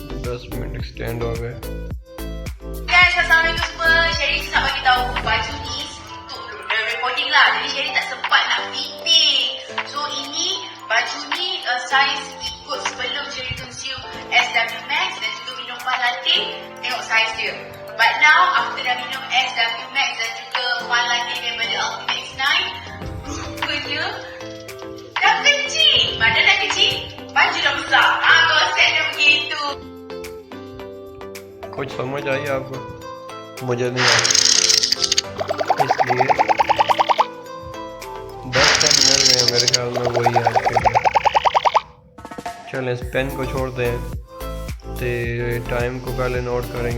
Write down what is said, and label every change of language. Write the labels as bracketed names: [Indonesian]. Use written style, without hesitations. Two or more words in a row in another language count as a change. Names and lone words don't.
[Hindi] 10 मिनट एक्सटेंड हो गए। [Malay] Guys, assalamualaikum semua. Sherry nak bagi tahu baju ni untuk recording lah. Jadi Sherry tak sempat nak fitting. So ini baju ni saiz ikut sebelum Sherry consume SW Max dan juga minum pan latte. Tengok saiz dia. [English] But now after [Malay] dah minum SW Max dan juga pan latte daripada Ultimate X9, rupanya dah kecil. Badan dah kecil, baju dah besar. Konsep dia begitu. [Hindi] कुछ समझ आई आपको? मुझे नहीं आई, इसलिए 10 सेंट मिल गए मेरे ख्याल में, वही आज के लिए। चलें इस पेन को छोड़ते हैं तो टाइम को पहले नोट करेंगे।